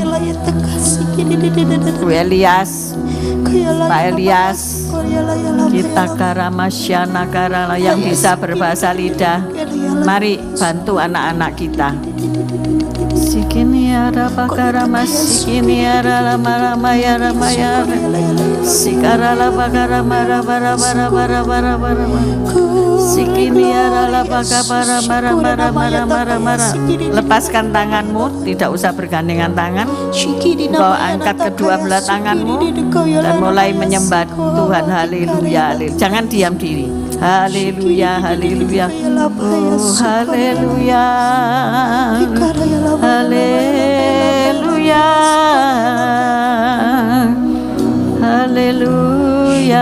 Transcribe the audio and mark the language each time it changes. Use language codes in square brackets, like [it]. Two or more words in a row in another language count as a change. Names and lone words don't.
[id] Bu Elias, Pak Elias, kita karamasyana karala yang bisa berbahasa lidah. Mari bantu anak-anak kita. Sikini ada pakaramas, sikini ada lama-lama ya ramaya, sikarala pakaramara bara bara bara bara bara, sikini ada pakapara bara bara bara bara bara. Lepaskan tanganmu, tidak usah bergandengan tangan. Kau angkat kedua belah tanganmu dan mulai menyembah Tuhan. Haleluya, jangan diam diri. Haleluya, haleluya, oh haleluya, haleluya, haleluya.